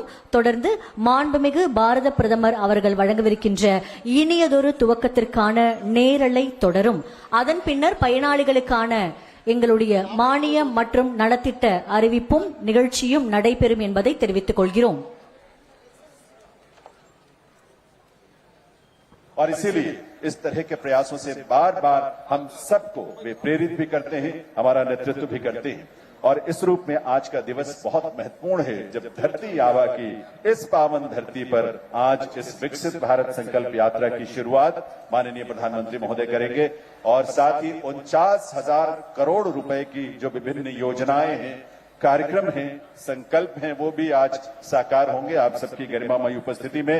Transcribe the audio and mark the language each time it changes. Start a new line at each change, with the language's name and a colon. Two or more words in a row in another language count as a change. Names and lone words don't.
Tamil: தொடர்ந்து மாண்புமிகு பாரத பிரதமர் அவர்கள் வழங்கவிருக்கின்ற இனியதொரு துவக்கத்திற்கான நேரலை தொடரும். அதன் பின்னர் பயனாளிகளுக்கான எங்களுடைய மானியம் மற்றும் நலத்திட்ட அறிவிப்பும் நிகழ்ச்சியும் நடைபெறும் என்பதை தெரிவித்துக் கொள்கிறோம்.
Hindi: और इसीलिए इस तरह के प्रयासों से बार बार हम सबको वे प्रेरित भी करते हैं, हमारा नेतृत्व भी करते हैं और इस रूप में आज का दिवस बहुत महत्वपूर्ण है जब धरती आबा की इस पावन धरती पर आज इस विकसित भारत संकल्प यात्रा की शुरुआत माननीय प्रधानमंत्री महोदय करेंगे और साथ ही 49,000 करोड़ रुपए की जो विभिन्न योजनाएं हैं, कार्यक्रम हैं, संकल्प हैं, वो भी आज साकार होंगे आप सबकी गरिमामयी उपस्थिति में।